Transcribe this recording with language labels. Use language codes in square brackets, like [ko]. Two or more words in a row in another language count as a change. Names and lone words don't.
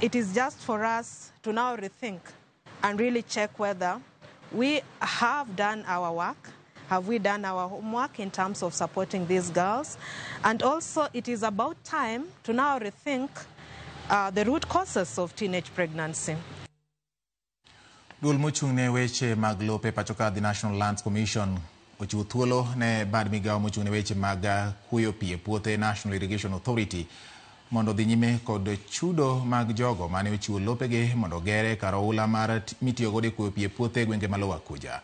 [en] It is just for us to now rethink and really check whether we have done our work. Have we done our homework in terms of supporting these girls? And also, it is about time to now rethink the root causes of teenage pregnancy. [luo] Duol mochung'ne weche mag lope pachoka the National Lands Commission ochiwo thuolo ne bad migao mochung'ne weche mag kuyo pi e puothe National Irrigation Authority mondo dhi nyime kod chudo mag jogo mane ochiwo lopegi mondo gere kar oula mar mitiyogo e kuyo pi e puothe gwenge ma Lower Kuja.